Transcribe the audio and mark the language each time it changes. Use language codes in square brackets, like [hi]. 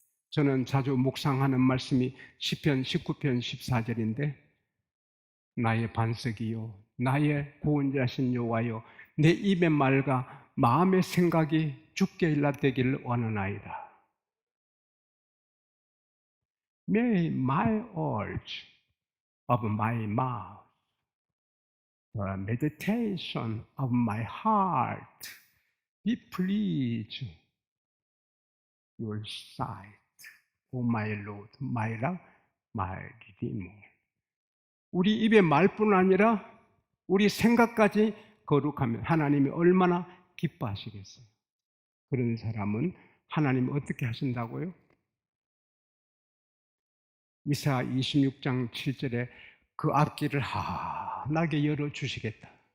[ko] 저는 자주 묵상하는 말씀이 시편 19편 14절인데 나의 반석이요 나의 구원자신 여호와여 내 입의 말과 마음의 생각이 주께 일납되기를 원하나이다. [en] May my words of my mouth, the meditation of my heart be pleased your sight, O my Lord, my love, my Redeemer. [ko] 우리 입의 말뿐 아니라 우리 생각까지 거룩하면 하나님이 얼마나 기뻐하시겠어요. 그런 사람은 하나님 어떻게 하신다고요? 이사야 26장 7절에 그 앞길을 환하게 열어주시겠다.